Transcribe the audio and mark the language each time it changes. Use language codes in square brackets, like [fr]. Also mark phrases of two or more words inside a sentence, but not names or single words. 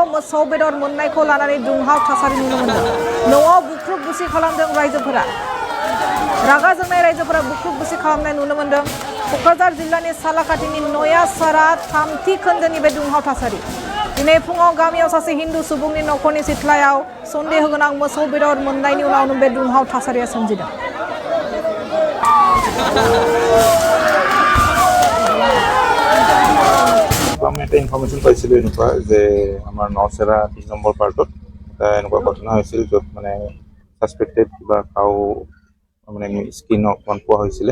[brx] मोसौ बेदर मोननायखौ लानानै दुंहाव थासारि नुनो मोन्दों न'आव बुख्रुब बुसि खालामदों रायजोफोरा रागा जोंनाय रायजोफोरा बुख्रुब बुसि खालामनाय नुनो मोन्दों कक्राझार जिल्लानि सालाखाथिनि नयासारा थामथि खोन्दोनि बे दुंहाव थासारि दिनै फुङाव गामियाव सासे हिन्दु सुबुंनि नखरनि सिथ्लायाव सन्देह गोनां मोसौ बेदर मोननायनि उनावनो बे दुंहाव थासारिया सोमजिदों [as] আমি এটা ইনফৰমেশ্যন পাইছিলোঁ এনেকুৱা যে আমাৰ নচেৰা ৩ নম্বৰ পাৰ্টত এটা এনেকুৱা ঘটনা হৈছিল য'ত মানে ছাছপেক্টেড কিবা কাউ মানে স্কিন অকণমান পোৱা হৈছিলে